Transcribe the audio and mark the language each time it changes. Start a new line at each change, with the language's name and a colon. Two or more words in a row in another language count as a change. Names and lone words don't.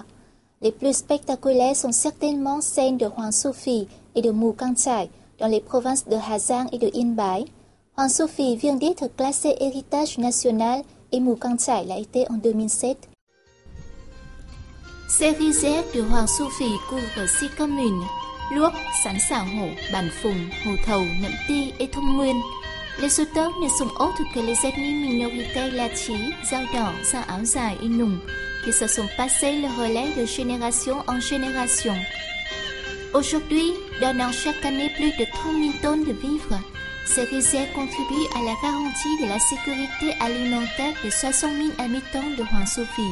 French: Les plus spectaculaires sont certainement celles de Hoàng Su Phi et de Mù Cang Chải dans les provinces de Hà Giang et de Yên Bái. Hoàng Su Phi vient d'être classé héritage national et Mù Cang Chải l'a été en 2007. Ces rizières de Hoàng Su Phi couvrent 6 communes: Luoc, Sắn Sảo Hổ, Bản Phùng, Hồ Thầu, Nậm Ti et Thông Nguyên. Les auteurs ne sont autres que les ethnies minoritaires La Chí, Dao Đỏ, Sao Áo Dài et Nùng, qui se sont passés le relais de génération en génération. Aujourd'hui, donnant chaque année plus de 30 000 tonnes de vivres, ces rizières contribuent à la garantie de la sécurité alimentaire de 60 000 habitants de Hoàng Su Phi.